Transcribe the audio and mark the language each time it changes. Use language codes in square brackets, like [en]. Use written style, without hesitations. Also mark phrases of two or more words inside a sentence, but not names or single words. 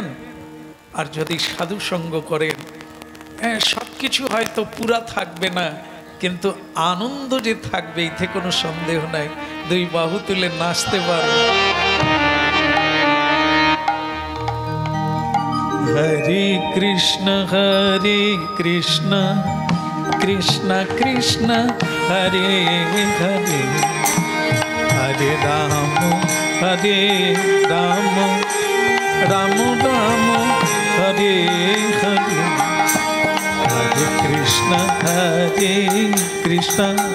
[bn] আর যদি সাধু সঙ্গ করেন, সব কিছু হয়তো পুরা থাকবে না, কিন্তু আনন্দ যে থাকবে এতে কোনো সন্দেহ নাই। দুই বাহু তুলে নাচতে পারবে। হরে কৃষ্ণ কৃষ্ণ কৃষ্ণ হরে হরে, হরে রাম রাম রাম হরে হরে, হরে কৃষ্ণ Hare Krishna.